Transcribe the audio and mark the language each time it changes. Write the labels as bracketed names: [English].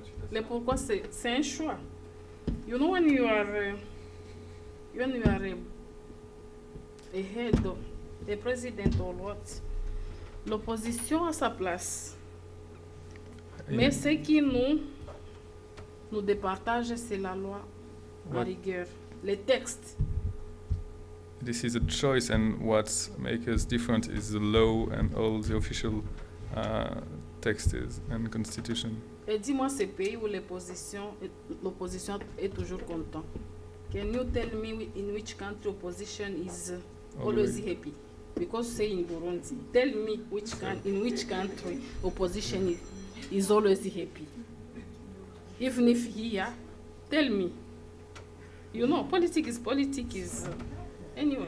[French] Le pourquoi c'est un choix. [English] You know when you are a head, a president or what, [French] l'opposition a sa place. Mais ce qui nous départage, c'est la loi en [English] What- [French] rigueur, les textes. [English] This is a choice, and what makes us different is the law and all the official texts and constitution. [French] Et dis-moi ces pays où l'opposition est toujours content. [English] Can you tell me in which country opposition is always happy? Because say in Burundi, tell me in which country opposition is always happy. Even if here, tell me. You know, politics is anyway.